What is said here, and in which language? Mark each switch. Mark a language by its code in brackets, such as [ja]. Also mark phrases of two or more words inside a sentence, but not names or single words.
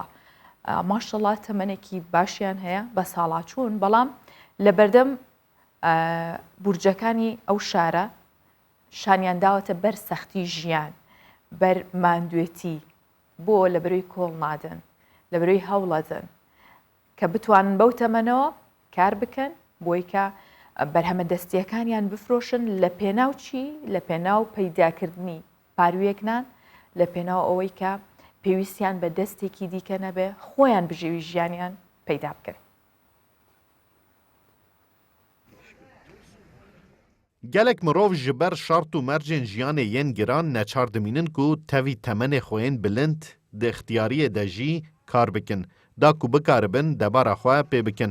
[ckb] ماشەڵڵا تەمەنێکی باشیان هەیە بە ساڵاچوون، بەڵام لە بەردەم بورجەکانی ئەو شارە شانیان داوەتە بەر سەختی ژیان، بەر ماندوێتی، بۆ لە بەروی کۆڵ نادن، لە بەروی هەوڵەدن کە بتوانن بەو تەمەنەوە کار بکەن بۆی کە بەرهەمە دەستیەکانیان بفرۆشن لە پێناو چی؟ لە پێناو پەیداکردنی پارویەکنان، لە پێناو ئەوەی کە پێویستیان بە دەستێکی دیکە نەبێ خۆیان بژێوی ژیانیان پەیدا بکەن. [ku] gelek mirov ji ber şart û mercên jiyanê yên giran neçar dimînin ku tevî temenê xwe yên bilind di ixtiyariyê de jî kar bikin, da ku bikaribin debara xwe pê bikin.